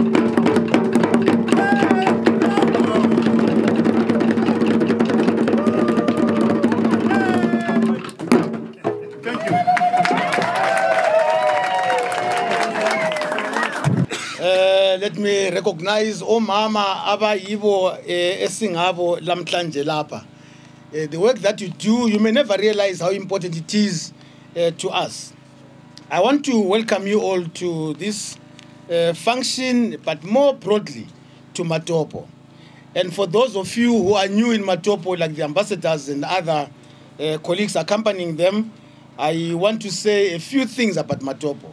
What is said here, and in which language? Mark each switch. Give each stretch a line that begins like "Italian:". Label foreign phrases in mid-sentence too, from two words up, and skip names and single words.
English: Thank you. Let me recognize
North Ndebele: omama abayibo esingabo lamhlanje lapha.
English: The work that you do, you may never realize how important it is to us. I want to welcome you all to this function, but more broadly to Matobo. And for those of you who are new in Matobo, like the ambassadors and other colleagues accompanying them, I want to say a few things about Matobo.